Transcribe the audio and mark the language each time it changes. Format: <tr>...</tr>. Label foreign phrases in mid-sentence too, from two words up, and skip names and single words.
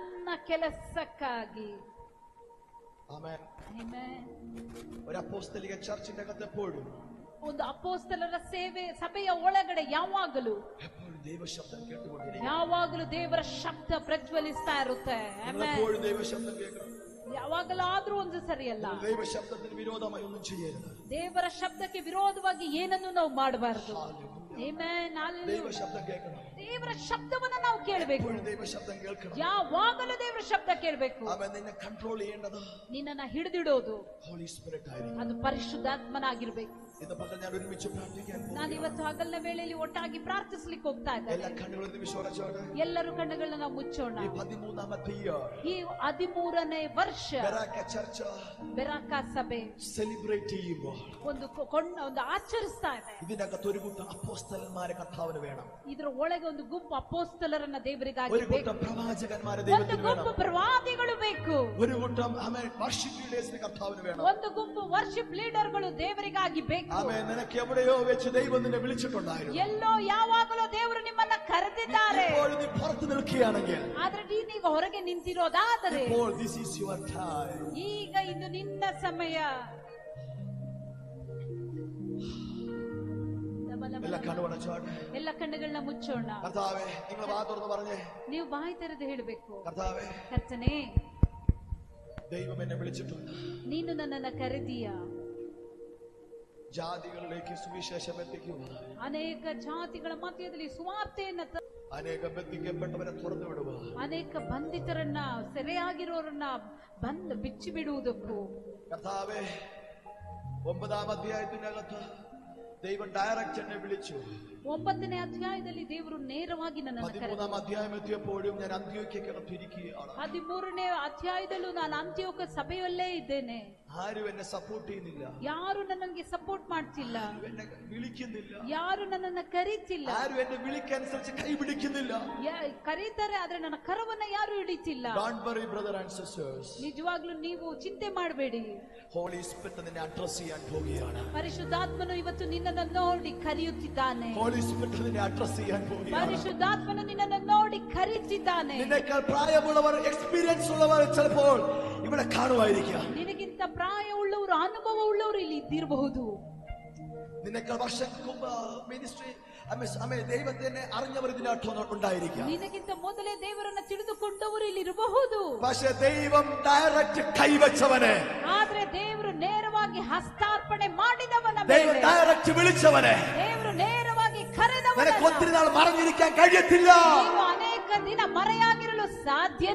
<kn>ನನ್ನ ಕೆಲಸಕ್ಕಾಗಿ. ಆಮೆನ್. ಆಮೆನ್.</kn> <ml>ഒരു അപ്പോസ്തലിക ചർച്ചിന്റെ അകത്ത് എപ്പോഴും</ml> <kn>ಒಂದು ಅಪೊಸ್ತಲರ ಸೇವೆ ಸಭೆಯ ಒಳಗಡೆ ಯಾವಾಗಲೂ</kn> <ml>ദൈവ ശബ്ദം കേട്ടുകൊണ്ടിരിക്കും.</ml> <kn>ಯಾವಾಗಲೂ ದೇವರ ಶಬ್ದ ಪ್ರಜ್ವಲಿಸ್ತಾ ಇರುತ್ತೆ.</kn> <ml>എപ്പോഴും ദൈവ ശബ്ദം കേൾക്കണം.</ml> <kn>ಯಾವಾಗಲಾದ್ರೂ ಒಂದು ಸರಿಯಲ್ಲ.</kn> <ml>ദൈവ ശബ്ദത്തിന് വിരോധമായി ഒന്നും ചെയ്യരുത്.</ml> <kn>ದೇವರ ಶಬ್ದಕ್ಕೆ ವಿರೋಧವಾಗಿ ಏನನ್ನು ನಾವು ಮಾಡಬಾರದು. ಆಮೆನ್.</kn> <ml>ദൈവ ശബ്ദം കേൾക്കണം.</ml> <kn>ದೇವರ ಶಬ್ದವನ್ನು ನಾವು ಕೇಳಬೇಕು.</kn> <ml>ദൈവ ശബ്ദം കേൾക്കണം.</ml> <kn>ಯಾವಾಗಲೂ ದೇವರ ಶಬ್ದ ಕೇಳಬೇಕು. ಆಮೇಲೆ ನಿನ್ನ ಕಂಟ್ರೋಲ್ ചെയ്യേണ്ടത് ನಿನ್ನನ್ನ ಹಿಡಿದಿಡೋದು</kn> <ml>ಹೋಲಿ ಸ್ಪಿರಿಟ್ ಆയിരിക്കും.</ml> <kn>ಅದು ಪರಿಶುದ್ಧಾತ್ಮನಾಗಿರ್ಬೇಕು.</kn> <ml>ഇന്ന് പകൽ ഞാൻ ഒരുമിച്ച് പ്രാർത്ഥിക്കാൻ പോകുന്നു.</ml> <kn>ನಾನು ಇವತ್ತು ಹಗಲಿನ ವೇಳೆಯಲ್ಲಿ ಒಟ್ಟಾಗಿ ಪ್ರಾರ್ಥಿಸಲಿಕ್ಕೆ ಹೋಗ್ತಾ ಇದ್ದೇನೆ.</kn> <ml>എല്ലാ കണ്ണുകളും വിശ്വാസത്തോടെ</ml> <kn>ಎಲ್ಲರೂ ಕಣ್ಣುಗಳನ್ನ ನಾವು ಮುಚ್ಚೋಣ.</kn> <ml>ഈ 13ാമത്തെ ഇയർ</ml> <kn>ಈ 13ನೇ ವರ್ಷ ಬೆರಾಕ ಚರ್ಚ್ ಬೆರಾಕ ಸಭೆ</kn> <ml>ಸೆಲೆಬ್ರೇಟ್ ചെയ്യുമ്പോൾ</ml> <kn>ಒಂದು ಆಚರಿಸ್ತಾ ಇದೆ.</kn> <ml>ഇതിനകത്ത് ഒരു കൂട്ടം അപ്പോസ്തലന്മാരെ കർത്താവിന് വേണം.</ml> <kn>ಇದರ ಒಳಗೆ ಒಂದು ಗುಂಪು ಅಪೊಸ್ತಲರನ್ನ ದೇವರಿಗಾಗಿ</kn> <ml>ഒരു</ml> <kn>ಬೇಕು.</kn> <ml>കൂട്ടം പ്രവാചകന്മാരെ</ml> <kn>ಒಂದು</kn> <ml>ദൈവത്തിന് വേണം.</ml> <kn>ಗುಂಪು ಪ್ರವಾದಿಗಳು ಬೇಕು.</kn> <ml>ഒരു കൂട്ടം ആമേൻ വർഷിപ്പ് ലീഡേഴ്സിനെ കർത്താവിന് വേണം.</ml> <kn>ಒಂದು ಗುಂಪು ವರ್ಷಿಪ್ ಲೀಡರ್ಗಳು ದೇವರಿಗಾಗಿ ಬೇಕು.</kn> <ml>ആമേൻ. നിനക്ക് എവിടെയോ വെച്ച് ദൈവം നിന്നെ വിളിച്ചിട്ടുണ്ടായിരുന്നു.</ml> <kn>ಎಲ್ಲೋ ಯಾವಾಗಲೂ ದೇವರು ನಿಮ್ಮನ್ನ ಕರೆದಿದ್ದಾರೆ.</kn> <ml>ഇപ്പോൾ നീ പുറത്ത് നിൽക്കുകയാണെങ്കിൽ,</ml> <kn>ಆದ್ರೆ ನೀನೀಗ ಹೊರಗೆ ನಿಂತಿರೋದಾದರೆ,</kn> <ml>ഇപ്പോൾ</ml> <en>this is your time.</en> <kn>ಈಗ ಇದು ನಿನ್ನ ಸಮಯ.</kn> <ml>എല്ലാ കണ്ണുകളടച്ചോട്ടെ.</ml> <kn>ಎಲ್ಲ ಕಣ್ಣುಗಳನ್ನ ಮುಚ್ಚೋಣ.</kn> <ml>കർത്താവേ, നിങ്ങൾ വാ തുറന്ന് പറഞ്ഞേ.</ml> <kn>ನೀವು ಬಾಯಿ ತೆರೆದು ಹೇಳಬೇಕು,</kn> <ml>കർത്താവേ,</ml> <kn>ಕರ್ತನೇ,</kn> <ml>ദൈവം എന്നെ വിളിച്ചിട്ടുണ്ട്.</ml> <kn>ನೀನು ನನ್ನನ್ನ ಕರೆದೀಯ.</kn> <ml>ജാതികളിലേക്ക് സുവിശേഷം എത്തിക്കുക.</ml> <kn>ಅನೇಕ ಜಾತಿಗಳ ಮಧ್ಯದಲ್ಲಿ ಸುವಾರ್ತೆಯನ್ನ</kn> <ml>അനേക ബന്ധിക്കപ്പെട്ടവരെ തുറന്നു വിടുക.</ml> <kn>ಅನೇಕ ಬಂಧಿತರನ್ನ ಸೆರೆಯಾಗಿರೋರನ್ನ ಬಿಚ್ಚಿ ಬಿಡುವುದಕ್ಕೂ.</kn> <ml>കർത്താവേ, 9ാം അധ്യായത്തിനകത്ത് ദൈവം ഡയറക്റ്റ് എന്നെ വിളിച്ചു.</ml> <kn>9ನೇ ಅಧ್ಯಾಯದಲ್ಲಿ ದೇವರು ನೇರವಾಗಿ ನನ್ನನ್ನು ಕರೆದರು.</kn> <ml>13ാം അധ്യായം എത്തിയപ്പോഴും ഞാൻ അന്ത്യോക്യക്കകത്ത് ഇരിക്കുകയാണ്.</ml> <kn>13ನೇ ಅಧ್ಯಾಯದಲ್ಲೂ ನಾನು ಅಂತ್ಯೋಕ ಸಭೆಯಲ್ಲೇ ಇದ್ದೇನೆ.</kn> <ml>ആരും എന്നെ സപ്പോർട്ട് ചെയ്യുന്നില്ല.</ml> <kn>ಯಾರು ನನಗೆ ಸಪೋರ್ಟ್ ಮಾಡ್ತಿಲ್ಲ.</kn> <ml>എന്നെ വിളിക്കുന്നില്ല.</ml> <kn>ಯಾರು ನನ್ನನ್ನು ಕರೀತಿಲ್ಲ.</kn> <ml>ആരും എന്നെ വിളിക്കനുസരിച്ച് കൈ പിടിക്കുന്നില്ല.</ml> <kn>ಕರೀತಾರೆ, ಆದ್ರೆ ನನ್ನ ಕರವನ್ನ ಯಾರು ಹಿಡಿತಿಲ್ಲ.</kn> <en>Don't worry, brother and sisters.</en> <kn>ನಿಜವಾಗ್ಲೂ ನೀವು ಚಿಂತೆ ಮಾಡಬೇಡಿ.</kn> <ml>Holy Spirit നിന്നെ അഡ്രസ് ചെയ്യാൻ പോവുകയാണ്.</ml> <kn>ಪರಿಶುದ್ಧಾತ್ಮನು ಇವತ್ತು ನಿನ್ನನ್ನು ನೋಡಿ ಕರೆಯುತ್ತಿದ್ದಾನೆ.</kn> <ml>Holy Spirit നിന്നെ അഡ്രസ് ചെയ്യാൻ പോവുകയാണ്.</ml> <kn>ಪರಿಶುದ್ಧಾತ್ಮನು ನಿನ್ನನ್ನು ನೋಡಿ ಕರೆಯುತ್ತಿದ್ದಾನೆ.</kn> <ml>നിന്നേക്കാൾ പ്രായമുള്ളവർ, എക്സ്പീരിയൻസ് ഉള്ളവർ ചിലപ്പോൾ ഇവിടെ കാണുമായിരിക്കാം.</ml> <kn>ನಿನಗಿಂತ ಪ್ರಾಯ ಉಳ್ಳವರು, ಅನುಭವ ಉಳ್ಳವರು ಇಲ್ಲಿ ಇದ್ದಿರಬಹುದು.</kn> <ml>നിനേക്കാൾ വർഷങ്ങൾക്ക് മുമ്പ് മിനിസ്ട്രി ദൈവത്തിനെ അറിഞ്ഞവർ ഇതിനകത്ത് ഉണ്ടായിരിക്കാം.</ml> <kn>ನಿನಗಿಂತ ಮೊದಲೇ ದೇವರನ್ನ ತಿಳಿದುಕೊಂಡವರು ಇಲ್ಲಿ ಇರಬಹುದು.</kn> <ml>പക്ഷേ ദൈവം ഡയറക്റ്റ് കൈവച്ചവനെ,</ml> <kn>ಆದ್ರೆ ದೇವರು ನೇರವಾಗಿ ಹಸ್ತಾರ್ಪಣೆ ಮಾಡಿದವನ</kn> <ml>ദൈവം</ml> <kn>ಮೇಲೆ,</kn> <ml>ഡയറക്റ്റ് വിളിച്ചവനെ</ml> <kn>ದೇವರು ನೇರವಾಗಿ ಕರೆದವನ</kn> <ml>നിനക്ക് ഒത്തിരി നാൾ മറഞ്ഞിരിക്കാൻ കഴിയത്തില്ല.</ml> <kn>ನೀವು ಅನೇಕ ದಿನ ಮರೆಯಾಗಿರಲು ಸಾಧ್ಯ</kn>